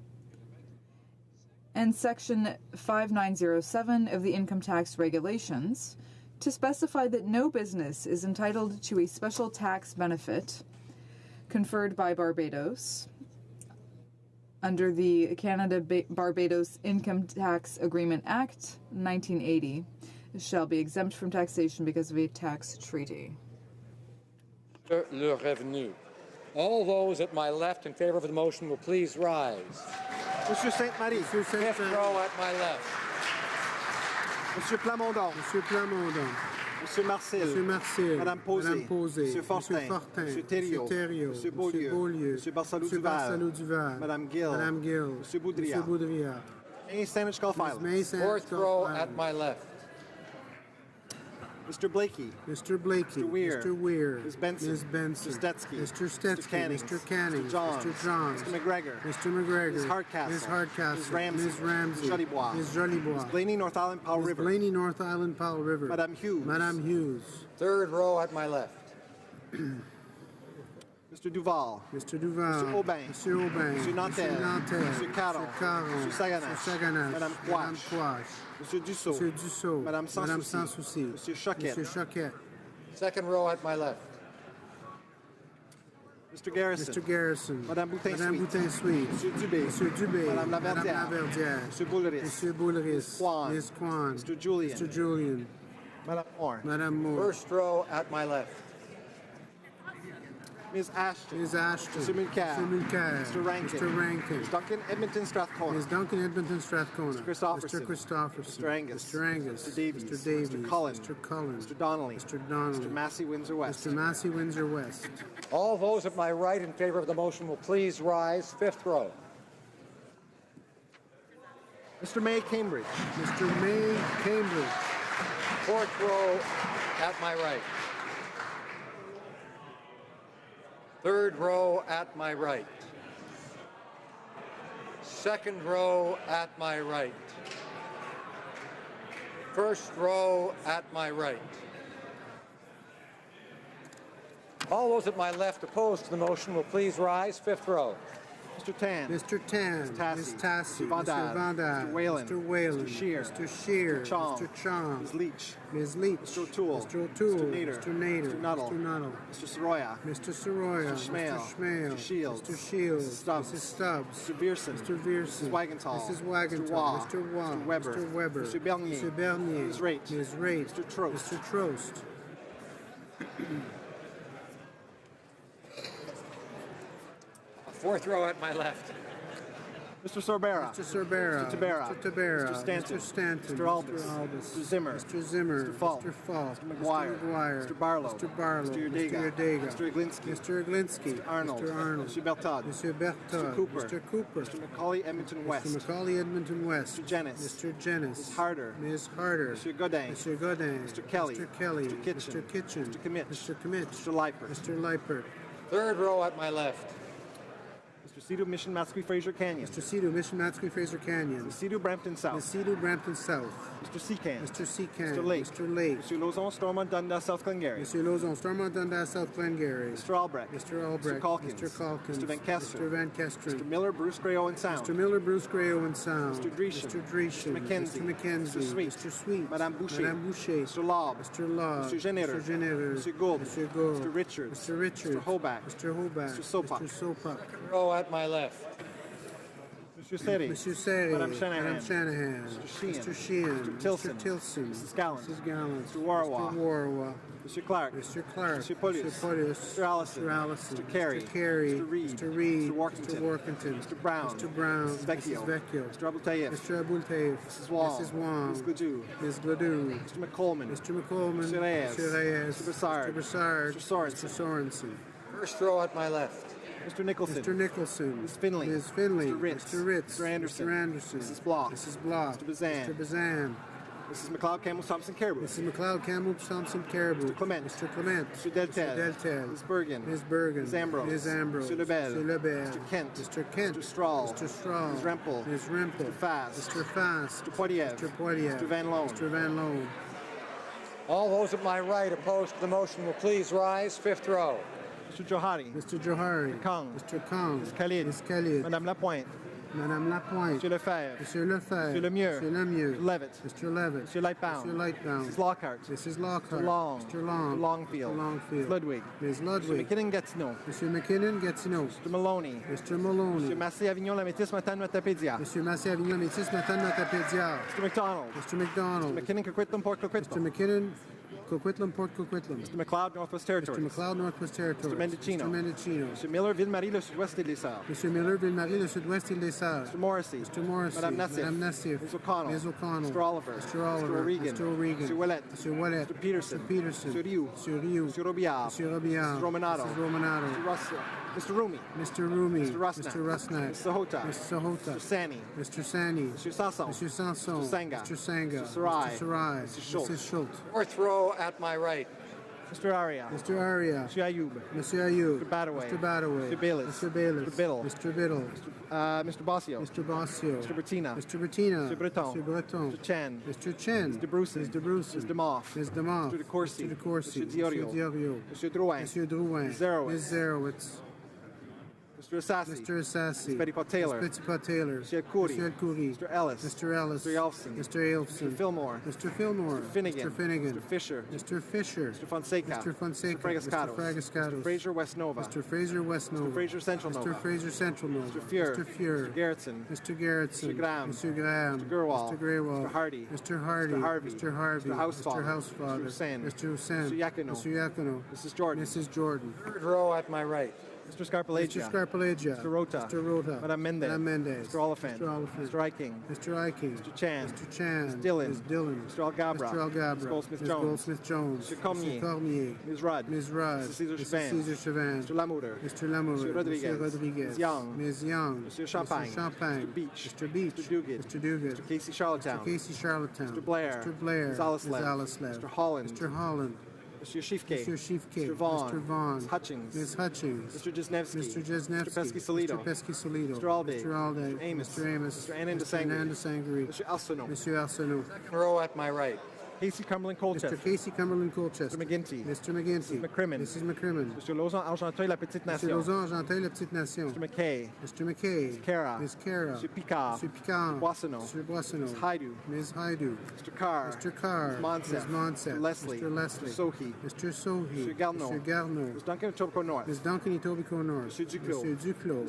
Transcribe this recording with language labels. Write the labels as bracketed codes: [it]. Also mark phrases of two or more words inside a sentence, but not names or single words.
[en] and section 5907 of the Income Tax Regulations to specify that no business is entitled to a special tax benefit conferred by Barbados under the Canada-Barbados Income Tax Agreement Act 1980 shall be exempt from taxation because of a tax treaty. [fr] Le revenu. [en] All those at my left in favor of the motion will please rise. [fr] Monsieur Sainte-Marie. [en] Fifth row at my left. [fr] Monsieur Plamondon. Monsieur Plamondon. Monsieur Marcel. Monsieur Marcel. Madame Posé. Madame Posé. Monsieur Fortin. Monsieur Thériault. Monsieur Beaulieu. Monsieur Barsalou Duval. Madame Gill. Monsieur Boudria. [en] May Sandwich Golf Islands. Fourth row at my left. Mr. Blakey. Mr. Blakey. Mr. Weir. Ms. Benson. Ms. Benson. Mr. Stetsky. Mr. Stetsky. Mr. Canning. Mr. Johns. Mr. Johns. Mr. McGregor. Mr. McGregor. Ms. Hardcastle. Ms. Hardcastle. Ms. Ramsey. Ms. Ramsey. Ms. Jolibois. Ms. Jolibois. Ms. Blaney, North Island, Powell Ms. River. Blaney, North Island, Powell River. [fr] Madame Hughes. Madame Hughes. [en] Third row at my left. Mr. Duval. Mr. Duval. Mr. Aubin. [fr] Monsieur Aubin. Monsieur Nantel. [en] Mr. Caron. Mr. Caron. [fr] Monsieur Saganache. Madame Quash. Monsieur Dussault. Monsieur Dussault. Madame Sans Souci. Monsieur Choquette. Monsieur Choquette. [en] Second row at my left. Mr. Garrison. Mr. Garrison. [fr] Madame Madame Boutin-Sweet. Boutin-Sweet. Monsieur Dubé. Monsieur Dubé. Madame Laverdière. Monsieur Boulris. Monsieur Boulris. [en] Ms. Kwan. Ms. Kwan. Mr. Julian. Mr. Julian. [fr] Madame Moore. Madame Moore. [en] First row at my left. Ms. Ashton. Ms. Ashton. Mr. Mulcair. Mr. Mulcair. Mr. Rankin. Mr. Rankin. Ms. Duncan Edmonton Strathcona. Ms. Duncan Edmonton Strathcona. Mr. Christopherson. Mr. Christopherson. Mr. Angus. Mr. Angus. Mr. Davies. Mr. Davies. Mr. Cullen. Mr. Cullen. Mr. Donnelly. Mr. Donnelly. Mr. Massey Windsor West. Mr. Massey Windsor West. All those at my right in favor of the motion will please rise. Fifth row. Mr. May Cambridge. Mr. May Cambridge. Fourth row at my right. Third row at my right. Second row at my right. First row at my right. All those at my left opposed to the motion will please rise. Fifth row. Mr. Tan. Mr. Tan. Ms. Tassi. Mr. Vandad. Mr. Whalen. Mr. Whalen. Mr. Scheer. Mr. Scheer. Mr. Chong. Mr. Chong. Ms. Leach. Ms. Leach. Mr. O'Toole. Mr. O'Toole. Mr. Nader. Mr. Nader. Mr. Nuttall. Mr. Nuttall. Mr. Soroya. Mr. Soroya. Mr. Schmale. Mr. Schmale. Mr. Shields. Mr. Shields. Mrs. Stubbs. Mrs. Stubbs. Mr. Vierson. Mr. Vierson. Mrs. Wagenthal. Mrs. Wagenthal. Mr. Waugh. Mr. Waugh. Mr. Weber. Mr. Weber. Mr. Bernier. Mr. Bernier. Ms. Raitt. Ms. Raitt. Mr. Trost. Mr. Trost. Fourth row at my left. Mr. Sorbera. Mr. Sorbera. Mr. Tabera. Mr. Tabera. Mr. Stanton. Mr. Stanton. Mr. Albus. Mr. Albus. Mr. Zimmer. Mr. Zimmer. Mr. Falk. Mr. Falk. Mr. McGuire. Mr. McGuire. Mr. Barlow. Mr. Barlow. Mr. Yurdega. Mr. Yurdega. Mr. Iglinski. Mr. Iglinski. Mr. Arnold. Mr. Arnold. Mr. Bertod. Mr. Bertod. Mr. Cooper. Mr. Cooper. Mr. Macaulay Edmonton West. Mr. Macaulay Edmonton West. Mr. Jennis. Mr. Jennis. Ms. Harder. Ms. Harder. Mr. Godin. Mr. Godin. Mr. Kelly. Mr. Kelly. Mr. Kitchen. Mr. Kitchen. Mr. Kimmich. Mr. Kimmich. Mr. Leipert. Mr. Leipert. Third row at my left. Mr. Cedar Mission Matsqui Fraser Canyon. Mr. Cedar Mission Matsqui Fraser Canyon. Mr. Cedar Brampton South. Ms. Cedar Brampton South. Mr. Secan. Mr. Secan. Mr. Lake. Mr. Lake. Mr. Lozon Stormont Dundas South Glengarry. Mr. Lozon Stormont Dundas South Glengarry. Mr. Albrecht. Mr. Albrecht. Mr. Calkins. Mr. Calkins. Mr. Van Kesteren. Mr. Van Kesteren. Mr. Miller Bruce Gray Owen Sound. Mr. Miller Bruce Gray Owen Sound. Mr. Dreeshen. Mr. Dreeshen. Mr. McKenzie. Mr. McKenzie. Mr. Sweet. Mr. Sweet. [fr] Madame Boucher. Madame Boucher. [en] Mr. Lobb. Mr. Law. Mr. Generer. Mr. Generer. Mr. Gould. Mr. Gould. Mr. Richards. Mr. Richards. Mr. Hoback. Mr. Hoback. Mr. Sopak. Mr. Sopak. Row at my left. Mr. Seri. Mr. Seri. [fr] Madame Shanahan. Madame Shanahan. [en] Mr. Sheehan. Mr. Sheehan. Mr. Tilson. Mr. Tilson. Mrs. Gallant. Mrs. Gallant. Mr. Warwa. Mr. Warwa. Mr. Clark. Mr. Clark. Mr. Polius. Mr. Polius. Mr. Allison. Mr. Allison. Mr. Carey. Mr. Carey. Mr. Reed. Mr. Reed. Mr. Workington. Mr. Workington. Mr. Brown. Mr. Brown. Mrs. Vecchio. Mrs. Vecchio. Mr. Abultayev. Mr. Abultayev. Mrs. Wong. Mrs. Wong. Ms. Gladue. Ms. Gladue. Mr. McColeman. Mr. McColeman. Mr. Reyes. Mr. Reyes. Mr. Broussard. Mr. Broussard. Mr. Sorensen. Mr. Sorensen. First row at my left. Mr. Nicholson. Mr. Nicholson. Ms. Finley. Ms. Finley. Mr. Ritz. Mr. Ritz. Mr. Anderson. Mr. Anderson. Mrs. Block. Mrs. Block. Mr. Bazan. Mr. Bazan. Mrs. McLeod Campbell Thompson Caribou. Mrs. McLeod Campbell Thompson Caribou. Mr. Clement. Mr. Clement. Mr. Deltel. Mr. Deltel. Ms. Bergen. Ms. Bergen. Ms. Ambrose. Ms. Ambrose. Mr. Lebel. Mr. Lebel. Mr. Kent. Mr. Kent. Mr. Strahl. Mr. Strahl. Ms. Rempel. Ms. Rempel. Mr. Fast. Mr. Fast. Mr. Poiliev. Mr. Poiliev. Mr. Van Loan. Mr. Van Loan. All those at my right opposed to the motion will please rise. Fifth row. Mr. Johari. Mr. Johari. Mr. Kong. Mr. Kong. Ms. Khalid. Ms. Khalid. [fr] Madame Lapointe. Madame Lapointe. Monsieur Lefebvre. Monsieur Lefebvre. Monsieur Lemieux. Monsieur Lemieux. [en] Mr. Levitt. Mr. Levitt. [fr] Monsieur Lightbound. [en] Mr. Lightbound. Mrs. Lockhart. Mrs. Lockhart. Mr. Long. Mr. Long. Mr. Longfield. Mr. Longfield. Ms. Ludwig. Ms. Mr. Ludwig. McKinnon Gatineau. [fr] Monsieur McKinnon Gatineau. [en] Mr. Maloney. Mr. Maloney. [fr] Monsieur Massé Avignon La Métis Matane Matapédia. Monsieur Massé Avignon Métis Matane Matapédia. [en] Mr. McDonald. Mr. McDonald. Mr. McKinnon Coquitlam Port Coquitlam. Mr. McKinnon Coquitlam Port Coquitlam. Mr. McLeod Northwest Territories. Mr. McLeod Northwest Territories. Mr. Mendocino. Mr. Mendocino. Mr. Miller Ville-Marie Le Sud-Ouest et les Sœurs. [fr] Monsieur Miller Ville-Marie Le Sud-Ouest Île des Sœurs. [en] Mr. Morrissey. Mr. Morrissey. [fr] Madame Nassif. Madame Nassif. [en] Ms. O'Connell. Ms. O'Connell. Mr. Oliver. Mr. Oliver. Mr. O'Regan. Mr. O'Regan. Mr. Ouellet. Mr. Ouellet. Mr. Peterson. Mr. Peterson. Mr. Rioux. Mr. Rioux. Mr. Robillard. Mr. Robillard. Mrs. Romanato. Mrs. Romanato. Mr. Russell. Mr. Rumi. Mr. Rumi. Mr. Rusnak. Mr. Rusnak. Mr. Sahota. Mr. Sahota. Mr. Sani. Mr. Sani. Mr. Sanson. Mr. Sanson. Mr. Sanga. Mr. Sanga. Mr. Sarai. Mr. Sarai. Mr. Schultz. Mrs. Schultz. Fourth row at my right. Mr. Aria. Mr. Aria. Mr. Ayoub. Mr. Ayoub. Mr. Badaway. Mr. Badaway. Mr. Bayless. Mr. Bayless. Mr. Biddle. Mr. Biddle. Mr. Bossio. Mr. Bossio. Mr. Bertina. Mr. Bettina. Mr. Breton. Mr. Breton. Mr. Chen. Mr. Chen. Mr. Bruce. Mr. Bruce. Mr. DeMoff. Ms. DeMoff. Mr. De Courcy. Mr. De Courcy. Mr. Diorio. Mr. Diorio. Mr. Drouin. Mr. Drouin. Ms. Zerowitz. Ms. Zerowitz. Mr. Assassi. Mr. Assassi. Ms. Petitpas Taylor. Ms. Petitpas Taylor. Mr. Elkouri. Mr. Elkouri. Mr. Ellis. Mr. Ellis. Mr. Elfson. Mr. Elfson. Mr. Fillmore. Mr. Fillmore. Mr. Finnegan. Mr. Finnegan. Mr. Fisher. Mr. Fisher. Mr. Fonseca. Mr. Fonseca. Mr. Fragascatos. Mr. Fragascatos. Mr. Fraser West Nova. Mr. Fraser West Nova. Mr. Fraser Central Nova. Mr. Fraser Central Nova. Mr. Fuhr. Mr. Fuhr. Mr. Gerritsen. Mr. Gerritsen. Mr. Graham. Mr. Graham. Mr. Gerwal. Mr. Greywall. Mr. Hardy. Mr. Hardy. Mr. Harvey. Mr. Harvey. Mr. Housefather. Mr. Housefather. Mr. Hussain. Mr. Hussain. Mr. Yakino. Mr. Yakino. Mrs. Jordan. Mrs. Jordan. Third row at my right. Mr. Scarpellegia. Mr. Scarpellegia. Mr. Rota. Mr. Rota. [fr] Madame Mendez. Madame Mendez. [en] Mr. Oliphant. Mr. Oliphant. Mr. Eiking. Mr. Eiking. Mr. Chan. Mr. Chan. Ms. Dillon. Ms. Dillon. Mr. Algabra. Mr. Algabra. Ms. Goldsmith Ms. Jones. Goldsmith Jones. Mr. Cormier. Mr. Cormier. Ms. Rudd. Ms. Rudd. Mr. Cesar Mr. Chauvin. Cesar Chauvin. Mr. Lamour. Mr. Lamour. Mr. Rodriguez. Mr. Rodriguez. Ms. Young. Ms. Young. Mr. Champagne. Mr. Champagne. Mr. Beach. Mr. Beach. Mr. Duguid. Mr. Duguid. Mr. Casey Charlottetown. Mr. Casey Charlottetown. Mr. Blair. Mr. Blair. Ms. Alislev. Ms. Alislev. Mr. Holland. Mr. Holland. Mr. Schiefke. Mr. Schiefke. Mr. Vaughn. Mr. Vaughn. Ms. Hutchings. Ms. Hutchings. Mr. Jesnevsky. Mr. Jesnevsky. Mr. Pesky-Solido. Mr. Pesky-Solido. Mr. Alday. Mr. Alday. Mr. Amos. Mr. Amos. Mr. Anand Mr. Anand Sangri. Mr. Arsenault. [fr] Monsieur Arsenault. [en] Row at my right. Casey Cumberland Colchester. Mr. Casey Cumberland Colchester. Mr. McGinty. Mr. McGinty. Mrs. McCrimmon. Mrs. McCrimmon. Mr. Lauzon Argenteuil, La Petite Mr. Nation. Lauzon Argenteuil, La Petite Nation. Mr. McKay. Mr. McKay. Ms. Cara. Ms. Cara. Mr. Picard. Mr. Picard. Boissonneau. Mr. Boissonneau. Ms. Haidu. Ms. Haidu. Mr. Carr. Mr. Carr. Ms. Monsef. Ms. Monsef. Mr. Leslie. Mr. Leslie. Mr. Sohi. Mr. Sohi. Mr. Garneau. Mr. Garneau. Ms. Duncan Etobicoke North. Ms. Duncan Etobicoke North. [fr] Monsieur Duclos. Monsieur Duclos.